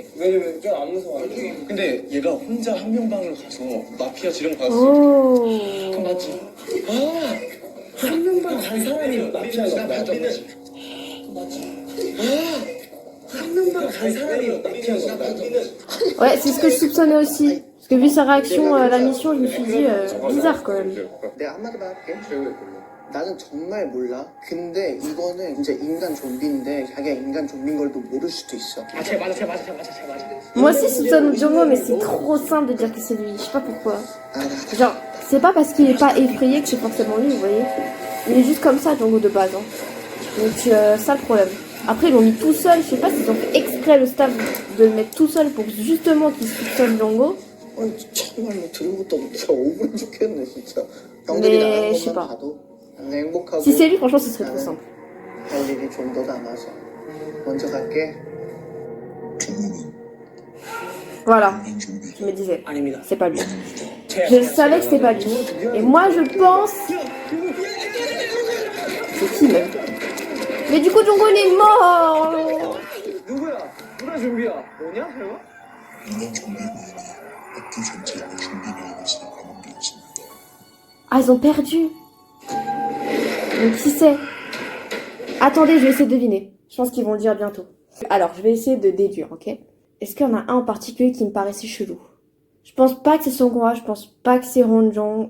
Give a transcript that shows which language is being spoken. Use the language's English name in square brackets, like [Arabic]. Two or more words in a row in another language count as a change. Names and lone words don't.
[Korean] 왜냐면 좀 안 무서워. 근데 얘가 혼자 한 명 방으로 가서 마피아 지령 받았어. Oh. 그럼 맞지? 아! 한 명만 간 사람이 마피아가 맞아. 맞지? 아! 한 명만 간 사람이 마피아가 맞아. [French] Ouais, c'est ce que je soupçonnais aussi. Parce que vu sa réaction à la mission, je me suis dit bizarre quand même. [Korean] 내가 한마디만 할게. 나는 정말 몰라. 근데 이거는 진짜 인간 좀비인데 자기가 인간 좀비인 걸도 모를 수도 있어. 아, 쟤 맞아. [French] Moi aussi, je soupçonne Django, mais c'est trop simple de dire que c'est lui. Je sais pas pourquoi. Genre, c'est pas parce qu'il est pas effrayé que c'est forcément lui, vous voyez. Il est juste comme ça, Django, de base. Hein. Donc, ça le problème. Après, ils l'ont mis tout seul. Je sais pas s'ils ont fait exprès le staff de le mettre tout seul pour justement qu'il soupçonne Django. [Korean] 아니 정말로 들은 것도 없고 진짜 억울해 죽겠네 진짜. 형들이 네, 나가는 [French] je sais [Korean] 것만 [French] pas. [Korean] 봐도 나는 행복하고 [French] Si c'est lui, franchement, ce serait trop simple. [Korean] 할 일이 좀 더 남아서 먼저 갈게. 종호는 [French] Voilà, [Korean] 인간 좀비 [French] je me disais. [Korean] 아닙니다. [French] C'est pas lui. Je savais que c'était pas lui. Et moi, je pense... C'est qui, même? Mais du coup, Django, il est mort. [Korean] 누구야? 누가 좀비야? 너냐, 설마? 인간 좀비 고인이 학교 전체가 좀비 바이러스에 감염되었습니다. [French] Ah, ils ont perdu. Donc, qui c'est? Attendez, je vais essayer de deviner. Je pense qu'ils vont le dire bientôt. Alors, je vais essayer de déduire, ok? Est-ce qu'il y en a un en particulier qui me paraissait chelou? Je pense pas que c'est Songkwa, je pense pas que c'est Ronjong.